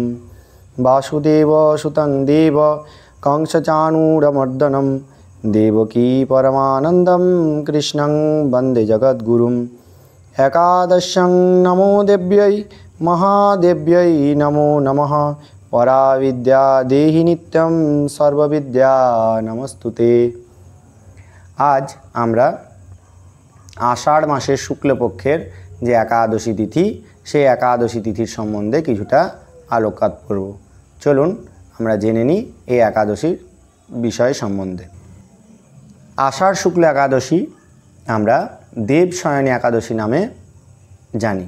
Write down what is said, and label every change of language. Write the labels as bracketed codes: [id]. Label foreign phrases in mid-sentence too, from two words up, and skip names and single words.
[sa] वासुदेवसुतं देव कंसचाणूरमर्दनं देवकी परमानन्दं कृष्णं वन्दे जगद्गुरुम्। एकादश्यं नमो देव्यै महादेव्यै नमो नमः। पराविद्या देहि नित्यं सर्वविद्या नमस्तुते। [bn] आज আমরা আষাঢ় মাসের শুক্লপক্ষের যে একাদশী তিথি সেই একাদশী তিথির সম্বন্ধে কিছুটা আলোকপাত করব। চলুন আমরা জেনে নিই এই একাদশীর বিষয় সম্বন্ধে। আষাঢ় শুক্ল একাদশী আমরা দেবশয়নী একাদশী নামে জানি।